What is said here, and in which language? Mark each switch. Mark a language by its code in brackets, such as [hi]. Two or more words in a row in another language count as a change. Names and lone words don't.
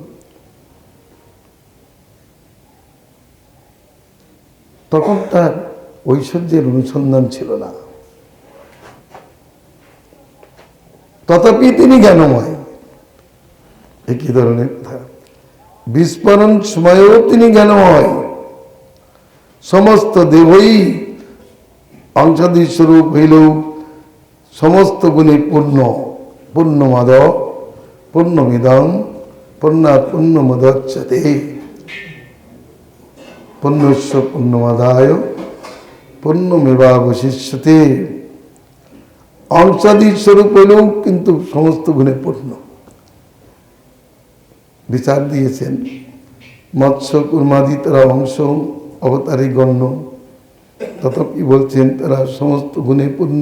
[bn] তখন তার ঐশ্বর্যের অনুসন্ধান ছিল না, তথাপি তিনি জ্ঞানময়। একই ধরনের কথা, বিস্ফোরণ সময়েও তিনি জ্ঞানময়। সমস্ত দেবই অংশাদি স্বরূপ হইলেও সমস্ত গুণে পূর্ণ। [sa] পূর্ণমাদ পূর্ণমিদং পূর্ণাৎ পূর্ণমুদচ্যতে পূর্ণস্য পূর্ণমাদায় পূর্ণমেবাবশিষ্যতে। [bn] অংশাদি স্বরূপ হইলেও কিন্তু সমস্ত গুণে পূর্ণ। বিচার দিয়েছেন মৎস্য কুর্মাদি তারা অংশ অবতারে গণ্য, তথাপি বলছেন তারা সমস্ত গুণে পূর্ণ।